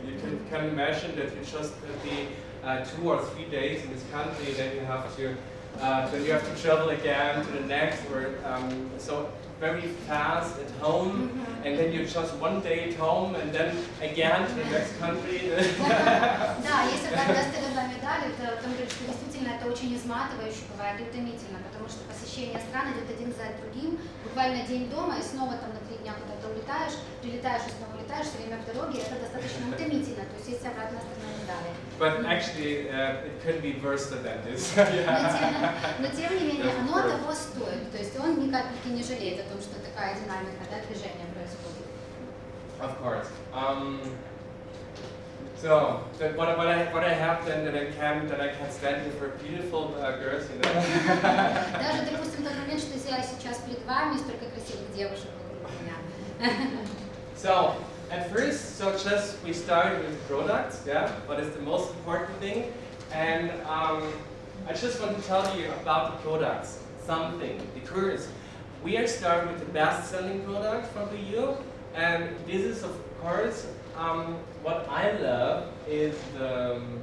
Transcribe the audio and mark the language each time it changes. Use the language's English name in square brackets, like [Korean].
[English] You can imagine that you just be 2 or 3 days in this country, then you have to travel again to the next, or so very fast at home, and then you're just 1 day at home, and then again to the next country. [Russian] Да, если брать два медали, то там говорит, что действительно это очень изматывающе бывает и утомительно, потому что посещение стран идет один за другим, буквально день дома, и снова там на 3 дня куда-то улетаешь, прилетаешь и снова улетаешь, все время в дороге, это достаточно утомительно, то есть есть обратная сторона медали. [English] But actually, it could be worse than this. [Russian] Но тем не менее, оно того стоит, то есть он ни капельки не жалеет о том, что такая динамика, да, движения происходит. [English] Of course. So what I have then that I can stand here for beautiful girls, you know. [Russian] Даже, допустим, тот момент, что я сейчас перед вами, столько красивых девушек вокруг меня. [English] So at first, just we start with products, yeah. What is the most important thing? And I just want to tell you about the products, something, because we are starting with the best-selling product from the EU, and this is of course what I love is the